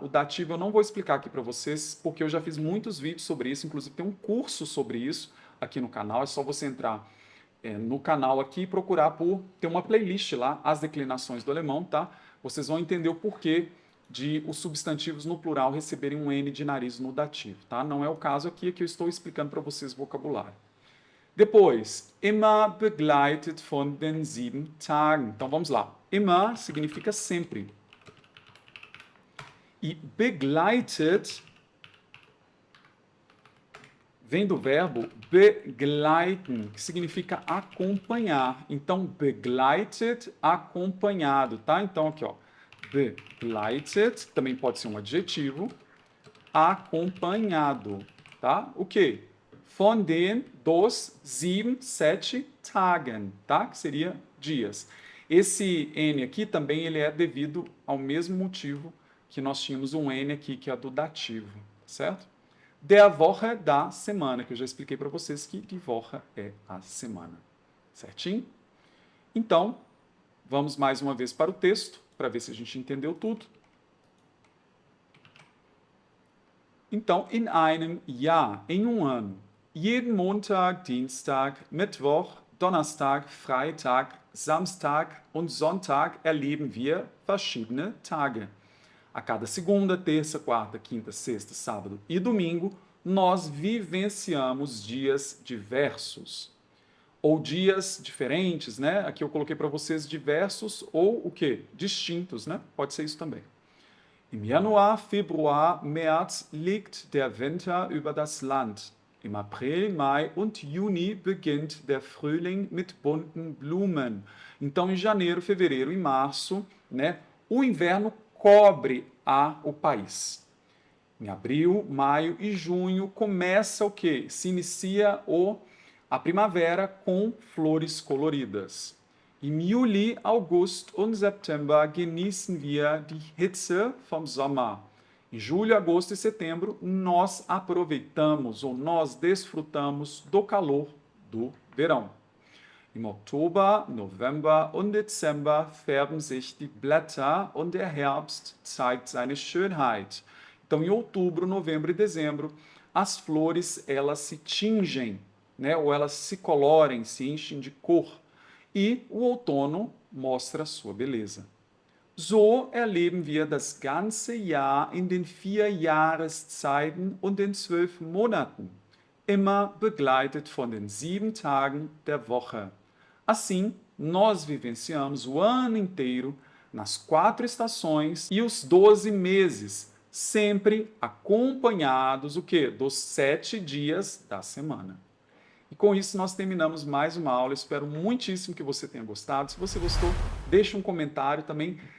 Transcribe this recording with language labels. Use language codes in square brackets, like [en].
[pt] O dativo eu não vou explicar aqui para vocês, porque eu já fiz muitos vídeos sobre isso, inclusive tem um curso sobre isso aqui no canal, é só você entrar no canal aqui e procurar por ter uma playlist lá, as declinações do alemão, tá? Vocês vão entender o porquê de os substantivos no plural receberem um N de nariz no dativo, tá? Não é o caso aqui, é que eu estou explicando para vocês o vocabulário. Depois, [de] immer begleitet von den 7 Tagen. [pt] Então vamos lá. Immer significa sempre. E begleitet vem do verbo begleiten, que significa acompanhar. Então, begleitet, acompanhado, tá? Então, aqui, ó. Begleitet, também pode ser um adjetivo, acompanhado, tá? O quê? [de] Von den, [pt] dos, 7 Tagen, tá? Que seria dias. Esse N aqui também ele é devido ao mesmo motivo que nós tínhamos um N aqui, que é do dativo, certo? Der Woche, da semana, que eu já expliquei para vocês que die Woche é a semana, certinho? Então, vamos mais uma vez para o texto, para ver se a gente entendeu tudo. Então, [de] in einem Jahr, [pt] em um ano, [de] jeden Montag, Dienstag, Mittwoch, Donnerstag, Freitag, Samstag und Sonntag erleben wir verschiedene Tage. [pt] A cada segunda, terça, quarta, quinta, sexta, sábado e domingo, nós vivenciamos dias diversos. Ou dias diferentes, né? Aqui eu coloquei para vocês diversos ou o quê? Distintos, né? Pode ser isso também. [de] Im Januar, Februar, März liegt der Winter über das Land. Im April, Mai und Juni beginnt der Frühling mit bunten Blumen. [pt] Então, em janeiro, fevereiro e março, né, o inverno cobre o país. Em abril, maio e junho começa o quê? Se inicia a primavera com flores coloridas. [de] Im Juli, August und September genießen wir die Hitze vom Sommer. [pt] Em julho, agosto e setembro, nós aproveitamos ou nós desfrutamos do calor do verão. [de] Im Oktober, November und Dezember färben sich die Blätter und der Herbst zeigt seine Schönheit. [pt] Então, em outubro, novembro e dezembro, as flores elas se tingem, né? Ou elas se colorem, se enchem de cor. E o outono mostra sua beleza. [de] So erleben wir das ganze Jahr in den 4 Jahreszeiten und den 12 Monaten, immer begleitet von den 7 Tagen der Woche. [pt] Assim, nós vivenciamos o ano inteiro nas 4 estações e os 12 meses, sempre acompanhados o quê? Dos 7 dias da semana. E com isso nós terminamos mais uma aula. Espero muitíssimo que você tenha gostado. Se você gostou, deixe um comentário também.